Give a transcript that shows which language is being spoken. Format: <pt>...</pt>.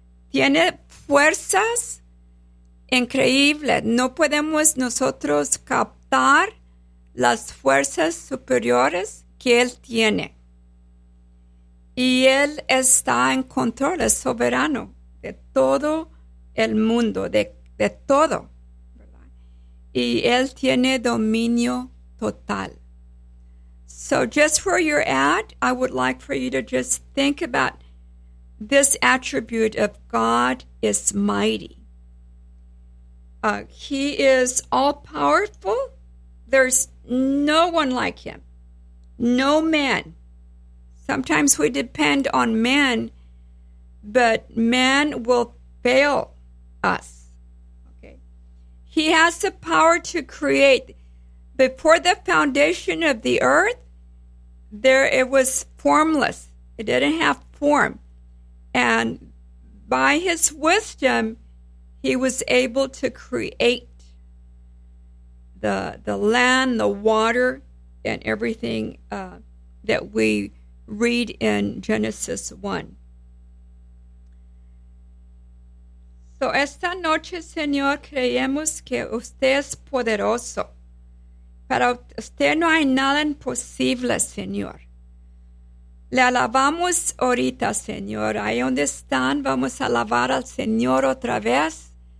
<es>Tiene fuerzas increíbles, no podemos nosotros captar las fuerzas superiores que Él tiene. Y Él está en control, es soberano de todo el mundo, de todo. Y Él tiene dominio total.</es> <en>So just where you're at, I would like for you to just think about this attribute of God is mighty. He is all-powerful. There's no one like him. No man. Sometimes we depend on man, but man will fail us. Okay. He has the power to create. before the foundation of the earth, there it was formless. It didn't have form. And by his wisdom, he was able to create the land, the water, and everything that we read in Genesis 1.</en> <es>So esta noche, Señor, creemos que usted es poderoso. Para usted no hay nada imposible, Señor. Le alabamos ahorita, Señor. Ahí donde están, vamos a alabar al Señor otra vez.</es>